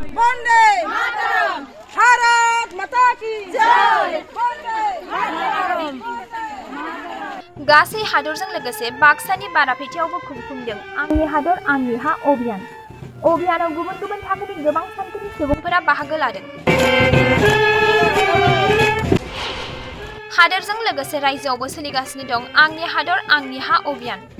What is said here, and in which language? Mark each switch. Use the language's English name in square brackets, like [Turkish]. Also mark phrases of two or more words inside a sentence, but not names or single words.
[Hindi] वन्दे मातरम् भारत माता की जय वन्दे मातरम् [Bodo] गासै हादरजों लोगोसे बाक्सानि बाराफेटियावबो खुंफुंदों आंनि हादर आंनि हा अभियान। अभियानाव गुबुन गुबुन थाखोनि गोबां सानखोनि सुबुंफोरा बाहागो लादों। हादरजों लोगोसे रायजोआवबो सोलिगासिनो दं आंनि हादर आंनि हा अभियान।